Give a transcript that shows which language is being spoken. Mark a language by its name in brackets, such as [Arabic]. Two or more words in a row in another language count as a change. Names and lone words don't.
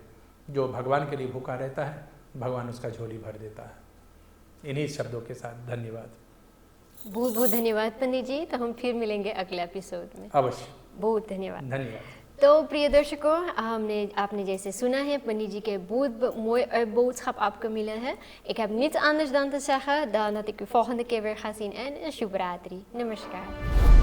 [Hindi] जो भगवान के लिए भूखा रहता है भगवान उसका झोली भर देता है। इन्हीं शब्दों के साथ धन्यवाद। बहुत बहुत धन्यवाद पंडित जी। तो हम फिर मिलेंगे अगले एपिसोड में। अवश्य। बहुत धन्यवाद। धन्यवाद। तो प्रिय दर्शकों, आपने जैसे सुना है पंडित जी के बहुत [Dutch] mooi boodschap [Hindi] आपको मिला है। [Dutch] Ik heb niets anders dan te zeggen dan dat ik u volgende keer weer ga zien en een Shubhratri. Namaskar.